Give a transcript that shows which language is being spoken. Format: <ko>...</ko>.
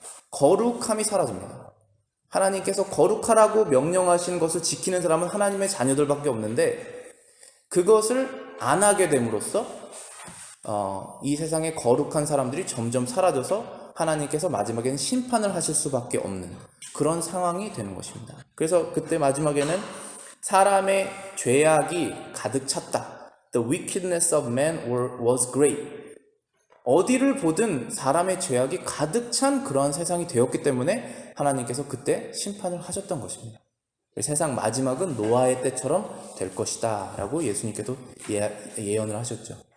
<ko>거룩함이 사라집니다. 하나님께서 거룩하라고 명령하신 것을 지키는 사람은 하나님의 자녀들밖에 없는데 그것을 안 하게 됨으로써 이 세상의 거룩한 사람들이 점점 사라져서 하나님께서 마지막에는 심판을 하실 수밖에 없는 그런 상황이 되는 것입니다. 그래서 그때 마지막에는 사람의 죄악이 가득 찼다.</ko> <en>The wickedness of man was great.</en> <ko>어디를 보든 사람의 죄악이 가득 찬 그러한 세상이 되었기 때문에 하나님께서 그때 심판을 하셨던 것입니다. 세상 마지막은 노아의 때처럼 될 것이다 라고 예수님께서 예언을 하셨죠.</ko>